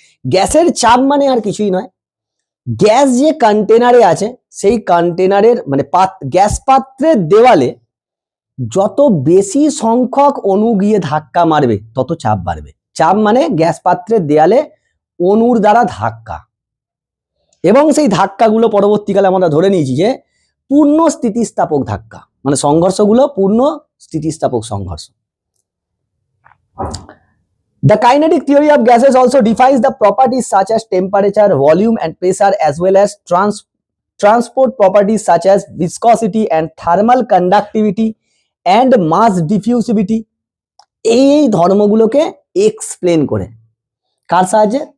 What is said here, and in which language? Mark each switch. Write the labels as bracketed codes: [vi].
[bn] গ্যাসের চাপ মানে আর কিছুই নয়, গ্যাস যে কন্টেনারে আছে সেই কন্টেনারের মানে গ্যাস পাত্রের দেওয়ালে যত বেশি সংখ্যক অণু গিয়ে ধাক্কা মারবে তত চাপ বাড়বে। চাপ মানে গ্যাস পাত্রের দেয়ালে অণুর দ্বারা ধাক্কা, এবং সেই ধাক্কাগুলো পরবর্তীকালে আমরা ধরে নিয়েছি যে পূর্ণ স্থিতিস্থাপক ধাক্কা, মানে সংঘর্ষগুলো পূর্ণ স্থিতিস্থাপক সংঘর্ষ। [en] The kinetic theory of gases also defines the properties such as temperature, volume and pressure, as well as transport properties such as viscosity and thermal conductivity and mass diffusivity. [bn] এই ধর্মগুলোকে এক্সপ্লেন করে কার সাহায্যে?